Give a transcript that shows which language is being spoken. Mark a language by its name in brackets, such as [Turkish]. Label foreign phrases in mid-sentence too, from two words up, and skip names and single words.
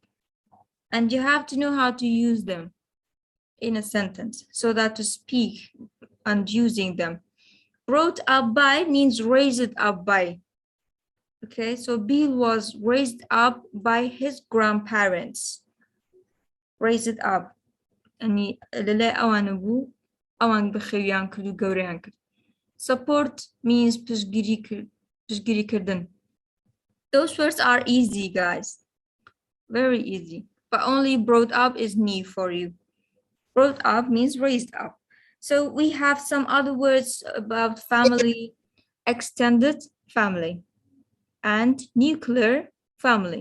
[English] And you have to know how to use them in a sentence so that to speak and using them. Brought up by means raised up by. Okay, so Bill was raised up by his grandparents. Raised up. [Central Kurdish] يعني ئەوان بەخێویان کرد و گەورەیان کرد. [English] Support means پشتگیریکردن. Those words are easy, guys. Very easy. But only brought up is new for you. Brought up means raised up. So we have some other words about family, extended family, and nuclear family.